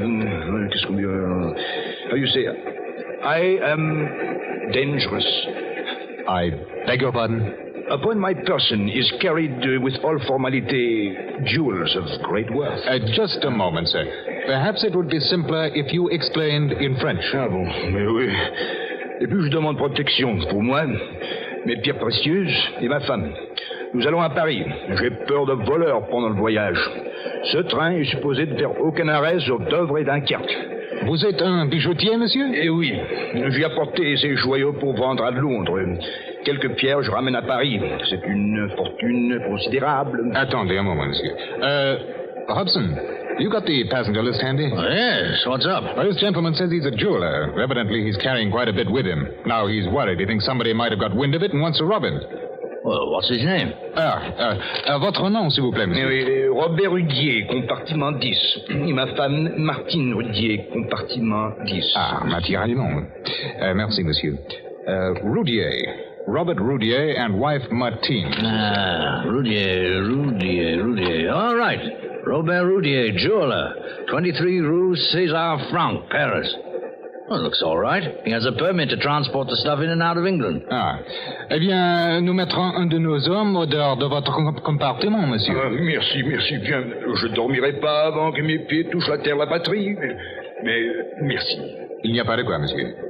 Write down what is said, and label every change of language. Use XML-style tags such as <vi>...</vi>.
<fr>Qu'est-ce qu'on dit?</fr> <en>How you say? I am dangerous. I beg your pardon? Upon my person is carried with all formality jewels of great worth. Just a moment, sir. Perhaps it would be simpler if you explained in French.</en> <fr>Ah bon, mais oui. Et puis je demande protection pour moi, mes pierres précieuses et ma femme. Nous allons à Paris. J'ai peur de voleurs pendant le voyage. Ce train est supposé ne faire aucun arrêt sur Dover et Dunkerque. Vous êtes un bijoutier, monsieur? Eh oui. J'ai apporté ces joyaux pour vendre à Londres. Quelques pierres, je ramène à Paris. C'est une fortune considérable. Attendez un moment, monsieur.</fr> <en>Hobson, you got the passenger list handy? Oh, yes, what's up? Well, this gentleman says he's a jeweler. Evidently, he's carrying quite a bit with him. Now he's worried. He thinks somebody might have got wind of it and wants to rob him. Well, what's his name?</en> <fr>Votre nom, s'il vous plaît, monsieur. Oui, Robert Rudier, compartiment 10. Et ma femme, Martine Rudier, compartiment 10. Ah, Mathieu Raymond. Merci, monsieur. Rudier.</fr> <en>Robert Rudier and wife Martine. Ah, Rudier. All right. Robert Rudier, jeweler. 23 Rue César Franck, Paris. Well, looks all right. He has a permit to transport the stuff in and out of England. Ah.</en> <fr>Eh bien, nous mettrons un de nos hommes au dehors de votre compartiment, monsieur. Merci bien. Je ne dormirai pas avant que mes pieds touchent la terre, la patrie. Mais merci. Il n'y a pas de quoi, monsieur.</fr>